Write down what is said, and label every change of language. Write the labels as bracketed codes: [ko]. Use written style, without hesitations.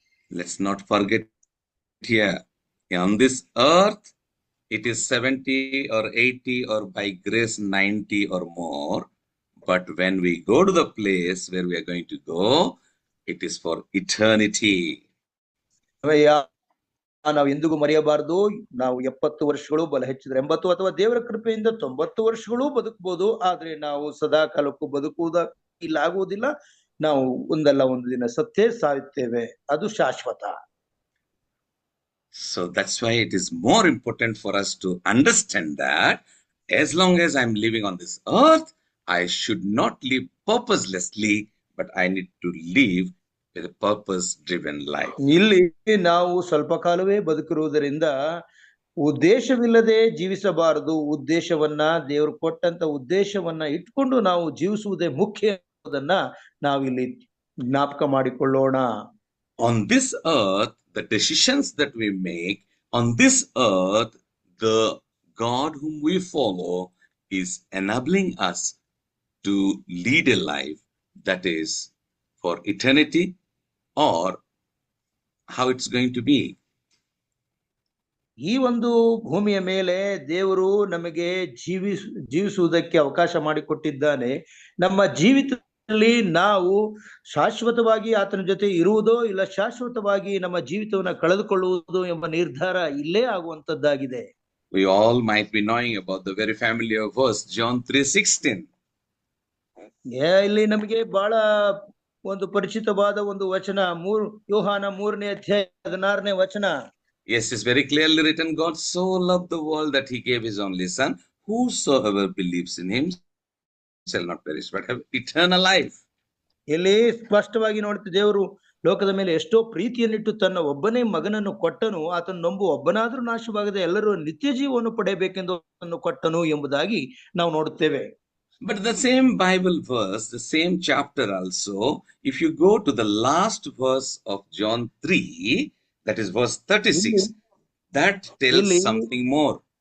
[en] Let's not forget here, on this earth, it is 70 or 80 or by grace 90 or more. But when we go to the place where we are going to go, it is for eternity. [kn] ನಾವು ಎಂದಿಗೂ ಮರೆಯಬಾರದು. ನಾವು 70 ವರ್ಷಗಳು, ಬಲ ಹೆಚ್ಚಿದ್ರೆ 80, ಅಥವಾ ದೇವರ ಕೃಪೆಯಿಂದ 90 ವರ್ಷಗಳು ಬದುಕಬಹುದು. ಆದ್ರೆ ನಾವು ಸದಾ ಕಾಲಕ್ಕೂ ಬದುಕುವುದ ಇಲ್ಲ, ಆಗುವುದಿಲ್ಲ. ನಾವು ಒಂದಲ್ಲ ಒಂದು ದಿನ ಸತ್ತೇ ಸಾಯುತ್ತೇವೆ, ಅದು ಶಾಶ್ವತ. [en] So that's why it is more important for us to understand that as long as I'm living on this earth, I should not live purposelessly, but I need to live with a purpose-driven life. [kn] ಇಲ್ಲಿ ನಾವು ಸ್ವಲ್ಪ ಕಾಲವೇ ಬದುಕಿರುವುದರಿಂದ ಉದ್ದೇಶವಿಲ್ಲದೆ ಜೀವಿಸಬಾರದು. ಉದ್ದೇಶವನ್ನ, ದೇವರು ಕೊಟ್ಟಂತ ಉದ್ದೇಶವನ್ನ ಇಟ್ಕೊಂಡು ನಾವು ಜೀವಿಸುವುದೇ ಮುಖ್ಯ ಅನ್ನೋದನ್ನ ನಾವಿಲ್ಲಿ ಜ್ಞಾಪಕ ಮಾಡಿಕೊಳ್ಳೋಣ. [en] On this earth, the decisions that we make on this earth, the God whom we follow is enabling us to lead a life that is for eternity, or how it's going to be. [kn] ಈ ಒಂದು ಭೂಮಿಯ ಮೇಲೆ ದೇವರು ನಮಗೆ ಜೀವಿಸುವುದಕ್ಕೆ ಅವಕಾಶ ಮಾಡಿಕೊಟ್ಟಿದ್ದಾನೆ. ನಮ್ಮ ಜೀವಿತದಲ್ಲಿ ನಾವು ಶಾಶ್ವತವಾಗಿ ಆತನ ಜೊತೆ ಇರುವುದೋ ಇಲ್ಲ ಶಾಶ್ವತವಾಗಿ ನಮ್ಮ ಜೀವಿತವನ್ನ ಕಳೆದುಕೊಳ್ಳುವುದು ಎಂಬ ನಿರ್ಧಾರ ಇಲ್ಲೇ ಆಗುವಂತದ್ದಾಗಿದೆ. [en] We all might be knowing about the very familiar verse, John 3:16. [kn] ಇಲ್ಲಿ ನಮಗೆ ಬಹಳ ಒಂದು ಪರಿಚಿತವಾದ ಒಂದು ವಚನ, ಯೋಹಾನ 3ನೇ ಅಧ್ಯಾಯ 16ನೇ ವಚನ. [en] Yes, it's very clearly written, God so loved the world that he gave his only son, whosoever believes in him shall not perish but have eternal life. [kn] ಇಲ್ಲಿ ಸ್ಪಷ್ಟವಾಗಿ ನೋಡ್ತೀವಿ, ದೇವರು ಲೋಕದ ಮೇಲೆ ಎಷ್ಟೋ ಪ್ರೀತಿಯನ್ನಿಟ್ಟು ತನ್ನ ಒಬ್ಬನೇ ಮಗನನ್ನು ಕೊಟ್ಟನು, ಆತನು ನಂಬು ಒಬ್ಬನಾದ್ರೂ ನಾಶವಾಗದೆ ಎಲ್ಲರೂ ನಿತ್ಯ ಜೀವವನ್ನು ಪಡೆಯಬೇಕೆಂದು ಕೊಟ್ಟನು ಎಂಬುದಾಗಿ ನಾವು ನೋಡುತ್ತೇವೆ. [en] But the same Bible verse, the same chapter also, if you go to the last verse of John 3, that is verse 36, that tells something more.